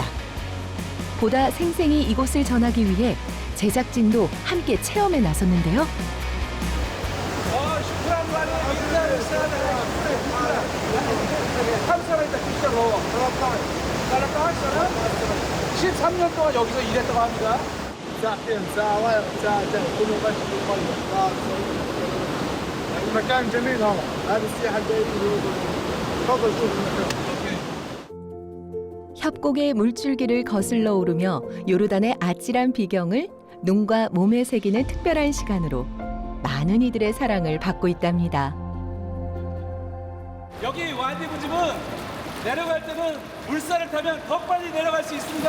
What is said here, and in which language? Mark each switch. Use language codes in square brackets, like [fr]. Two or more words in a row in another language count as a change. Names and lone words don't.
[ko] 보다 생생히 이곳을 전하기 위해 제작진도 함께 체험에 나섰는데요. 감사합니다. 진짜로. 13년 동안 여기서 일했다고 합니다. [ar] المكان جميل هون هذا السياحة الدائرية تفضل شوف المكان [ko] 협곡의 물줄기를 거슬러 오르며 요르단의 아찔한 비경을 눈과 몸에 새기는 특별한 시간으로 많은 이들의 사랑을 받고 있답니다. 여기 와디무집은 내려갈 때는 물살을 타면 더 빨리 내려갈 수 있습니다.